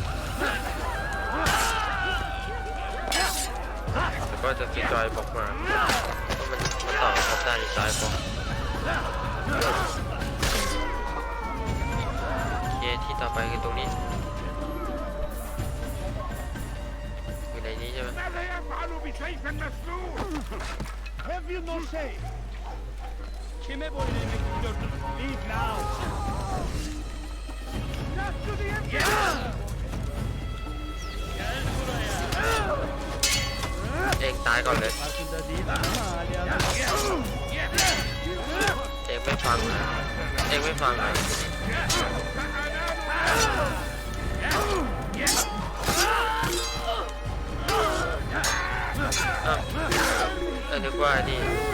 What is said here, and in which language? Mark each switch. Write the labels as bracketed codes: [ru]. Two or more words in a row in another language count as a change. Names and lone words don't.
[th] แต่ก็จะสีจอยบอกมาเพราะมันต่อกับด้านอีกซ้ายบอกที่ต่อไปคือตรงนี้อยู่ในนี้ใช่ไหม [en] Have you no say? [tr] Kime boyun eğmek istiyorsun? [en] Leave now. Just to the end. [tr] Gel buraya. [th] เองตายก่อนเลย [tr] Farkında değil ama hala. [th] เองไม่ฟังเองไม่ฟังเลยนึกว่านี่